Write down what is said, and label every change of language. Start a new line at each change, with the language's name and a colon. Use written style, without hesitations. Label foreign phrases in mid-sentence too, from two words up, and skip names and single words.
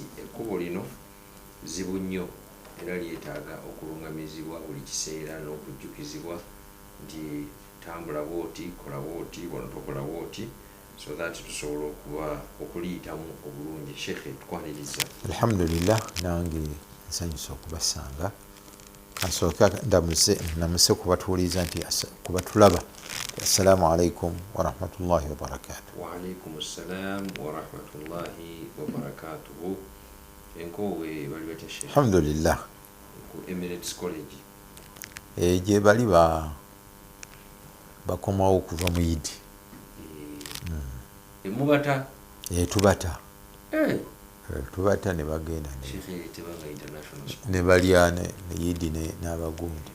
Ganda: Ekkubo lino zibu nnyo era lyetaaga okulungamizibwa buli kiseera n'okujjukizibwa nti tambula bwoti kola bwoti bono tokola bwoti
English: so that
Ganda: tusobola okuba okuliyitamu obulungi. Shekhe tukwaniriza. Alhamdulillah nange nsanyusa okubasanga kansooka namuse kubatuuliza nti kubatulaba
Arabic: السلام عليكم ورحمة الله وبركاته. وعليكم السلام ورحمة الله وبركاته.
Ganda: Enkowe bali bate Shekhe? Alhamdulillah ku Emirates College gye bali bakomawo okuva mu Yidi. Mubata? Tubata. Tubata ne bagenda ne balya ne Yidi n'abagundi.